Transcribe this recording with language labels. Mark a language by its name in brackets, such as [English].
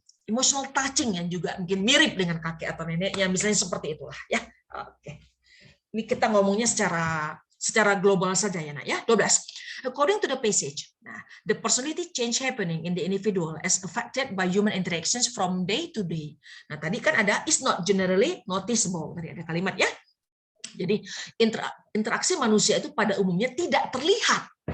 [Indonesian] emotional touching yang juga mungkin mirip dengan kakek atau neneknya, misalnya seperti itulah ya. Oke. Ini kita ngomongnya secara global saja ya, nak ya. 12. [English] According to the passage, [Indonesian] nah, [English] the personality change happening in the individual as affected by human interactions from day to day. [Indonesian] Nah, tadi kan ada [English] is not generally noticeable, [Indonesian] tadi ada kalimat ya. Jadi interaksi manusia itu pada umumnya tidak terlihat.